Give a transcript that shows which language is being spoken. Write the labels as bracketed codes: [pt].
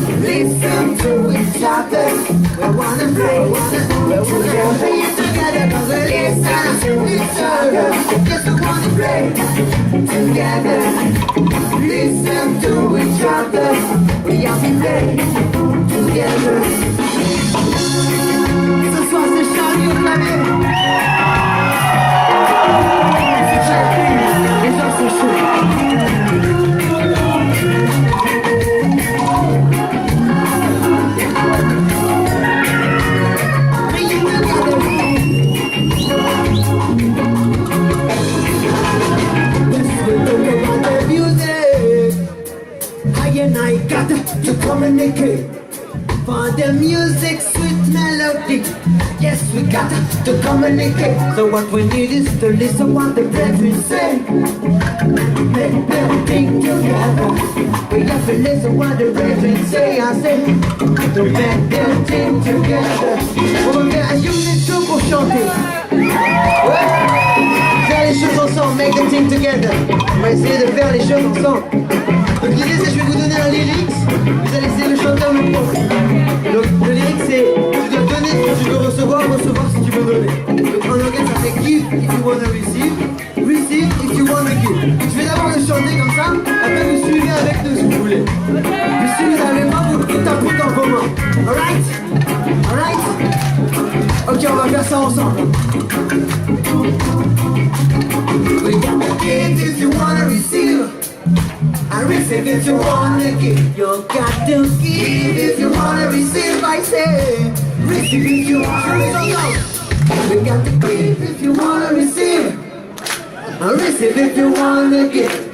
[en] Listen to each other, we wanna play, we wanna play it together, cause we listen to each other, yes, we wanna play together. Listen to each other, we have to play together. [fr] Ce soir c'est Charlie au clavier. C'est Charlie, les gens sont chauds. [en] I got to communicate for the music, sweet melody. Yes, we got to communicate. So what we need is to listen what the brethren say. Make them think together. We have to listen what the brethren say. I say to make them think together. [fr] On va faire un unit show pour chanter. Ouais. Faire les choses ensemble, [en] make them think together. [fr] On va essayer de faire les choses ensemble. Donc l'idée c'est que je vais vous donner un lyrics, vous allez essayer de chanter en même temps. Donc le lyrics c'est tu dois donner ce que tu veux recevoir si tu veux donner. Donc en anglais ça fait [en] give if you wanna receive, receive if you wanna give. [fr] Je vais d'abord le chanter comme ça, après vous suivez avec nous si vous voulez. Mais si vous n'avez pas, vous tout un truc en commun. Alright? Alright? Ok, on va faire ça ensemble. [en] We got to give if you wanna receive. I receive if you wanna give. You got to give if you wanna receive. I say, receive if you wanna receive. We got to give if you wanna receive. I receive if you wanna give.